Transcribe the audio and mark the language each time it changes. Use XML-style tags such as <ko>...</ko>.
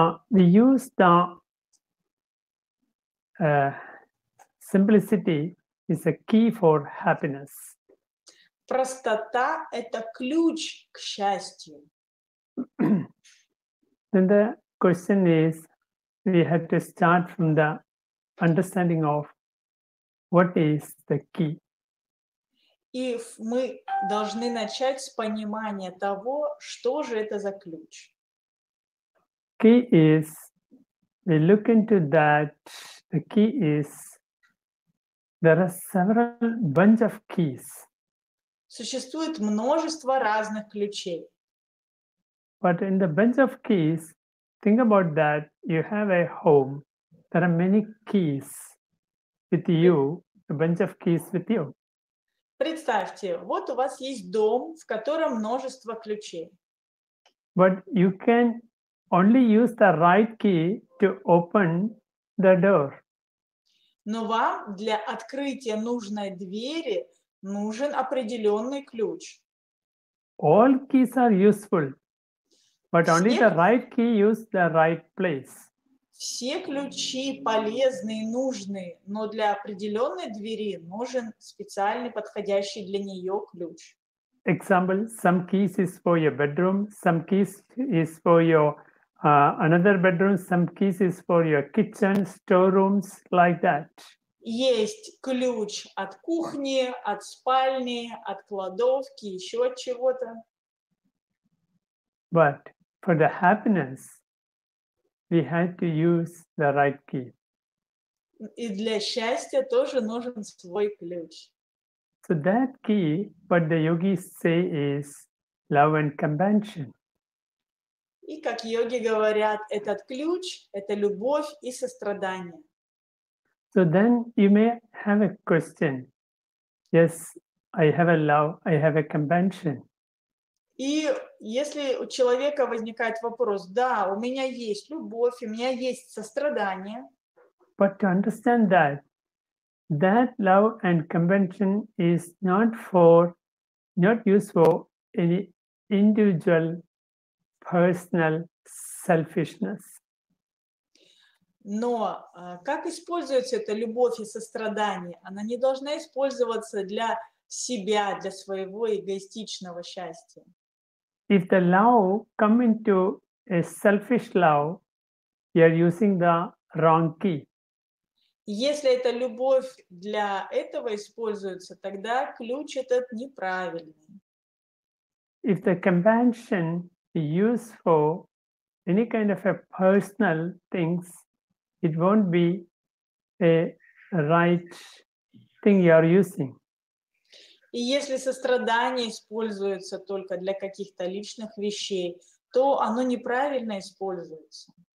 <en>we use the simplicity is a key for happiness.</en> <ru>Простота — это ключ к счастью.</ru> <en>Then the question is, we have to start from the understanding of what is the key.</en> <ru>И мы должны начать с понимания того, что же это за ключ.</ru> <en>Key is, we look into that, the key is, there are several bunch of keys.</en> <ru>Существует множество разных ключей.</ru> <en>But in the bunch of keys, think about that, you have a home, there are many keys with you, a bunch of keys with you.</en> <ru>Представьте, вот у вас есть дом, в котором множество ключей.</ru> <en>But you can only use the right key to open the door.</en> <ru>Но вам для открытия нужной двери нужен определенный ключ.</ru> <en>All keys are useful, but only the right key use the right place.</en> <ru>Все ключи полезные, нужные, но для определенной двери нужен специальный, подходящий для нее ключ.</ru> <en>Example, some keys is for your bedroom, some keys is for your another bedroom, some keys is for your kitchen, storerooms, like that.</en> <ru>Есть ключ от кухни, от спальни, от кладовки, еще от чего-то.</ru> <en>But for the happiness, we had to use the right key.</en> <ru>И для счастья тоже нужен свой ключ.</ru> <en>So that key, what the yogis say is love and compassion.</en> <ru>И как йоги говорят, этот ключ – это любовь и сострадание.</ru> <en>So then you may have a question. Yes, I have a love, I have a compassion.</en> <ru>И если у человека возникает вопрос, да, у меня есть любовь, у меня есть сострадание.</ru> <en>But to understand that love and compassion is not used for any individual, personal selfishness.</en> <ru>Но как используется эта любовь и сострадание? Она не должна использоваться для себя, для своего эгоистичного счастья.</ru> <en>If the love come into a selfish love, you are using the wrong key.</en> <ru>Если эта любовь для этого используется, тогда ключ этот неправильный.</ru> <en>If the compassion is used for any kind of a personal things, it won't be a right thing you are using.</en> <ru>И если сострадание используется только для каких-то личных вещей, то оно неправильно используется.</ru>